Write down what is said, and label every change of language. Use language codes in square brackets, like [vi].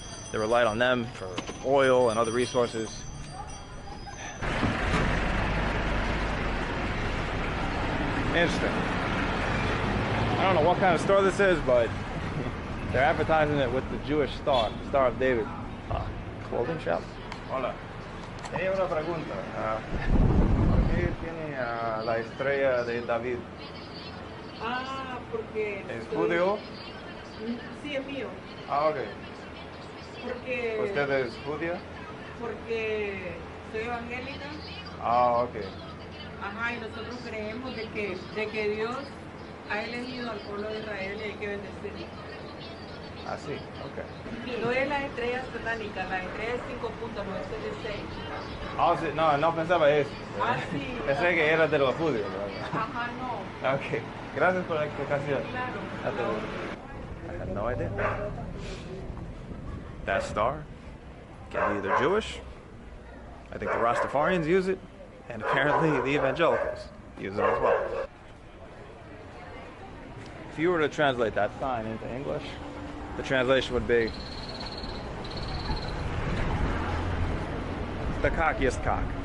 [en] They relied on them for oil and other resources. Interesting. I don't know what kind of store this is, but they're advertising it with the Jewish star, Star of David. Clothing shop. [es] Hola. Tenía una pregunta. ¿Por qué tiene la estrella de David? Ah, porque... ¿Es judío? Sí, es mío. Ah, ok. Porque... ¿Usted es judía? Porque soy evangélica. Ah, ok. Ajá, y nosotros creemos de que Dios ha elegido al pueblo de Israel y hay que bendecirlo. Ah, sí, ok. No es la estrella satánica, la estrella es 5 puntos, no es de 6. Ah, sí, no pensaba eso. Ah, sí. Pensé que era de los judíos. Ajá, no. Ok, gracias por la explicación. Claro. [en] I had no idea. That star can be either Jewish, I think the Rastafarians use it, and apparently the evangelicals use it as well. If you were to translate that sign into English, the translation would be the cockiest cock.